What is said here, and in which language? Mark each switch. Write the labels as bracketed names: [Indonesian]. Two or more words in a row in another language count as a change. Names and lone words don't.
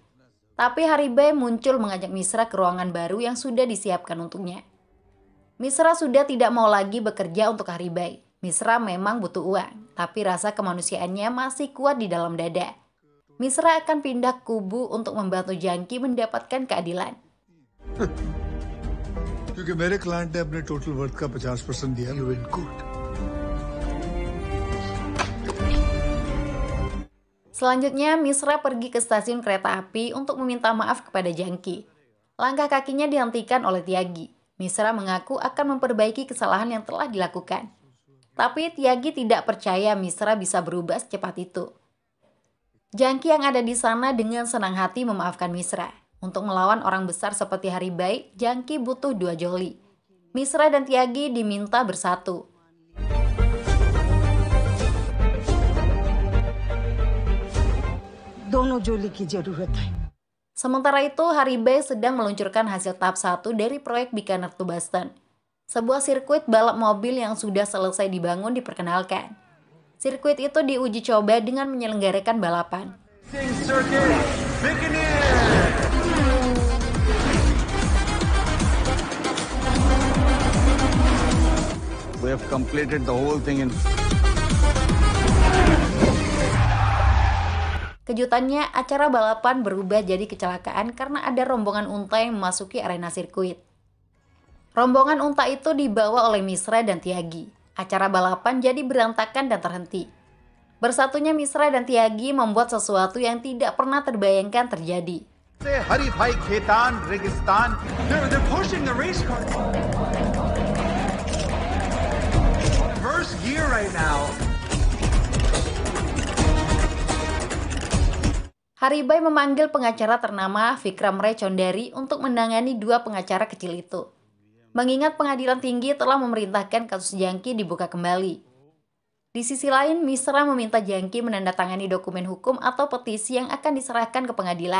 [Indonesian] Tapi Haribai muncul mengajak Misra ke ruangan baru yang sudah disiapkan untuknya. Misra sudah tidak mau lagi bekerja untuk Haribai. Misra memang butuh uang, tapi rasa kemanusiaannya masih kuat di dalam dada. Misra akan pindah kubu untuk membantu Jangki mendapatkan keadilan. [Hindi] क्योंकि मेरे क्लाइंट ने अपने [English] total worth [Hindi] का 50% दिया. [English] You in good. [Indonesian] Selanjutnya, Misra pergi ke stasiun kereta api untuk meminta maaf kepada Jangki. Langkah kakinya dihentikan oleh Tyagi. Misra mengaku akan memperbaiki kesalahan yang telah dilakukan. Tapi Tyagi tidak percaya Misra bisa berubah secepat itu. Jangki yang ada di sana dengan senang hati memaafkan Misra. Untuk melawan orang besar seperti Haribai, Jangki butuh 2 joli. Misra dan Tyagi diminta bersatu. [Hindi] दोनों जोली की जरूरत है. [Indonesian] Sementara itu, Haribai sedang meluncurkan hasil tahap 1 dari proyek Bikaner to Boston. Sebuah sirkuit balap mobil yang sudah selesai dibangun diperkenalkan. Sirkuit itu diuji coba dengan menyelenggarakan balapan. [English] We have completed the whole thing in. [Indonesian] Kejutannya, acara balapan berubah jadi kecelakaan karena ada rombongan unta yang memasuki arena sirkuit. Rombongan unta itu dibawa oleh Misra dan Tyagi. Acara balapan jadi berantakan dan terhenti. Bersatunya Misra dan Tyagi membuat sesuatu yang tidak pernah terbayangkan terjadi. [English] Haribai Khetan, Registan, they're pushing the race car. First gear right now. [Indonesian] Haribai memanggil pengacara ternama Vikram Ray Chondari untuk menangani 2 pengacara kecil itu. Mengingat pengadilan tinggi telah memerintahkan kasus Jangki dibuka kembali. Di sisi lain, Misra meminta Jangki menandatangani dokumen hukum atau petisi yang akan diserahkan ke pengadilan.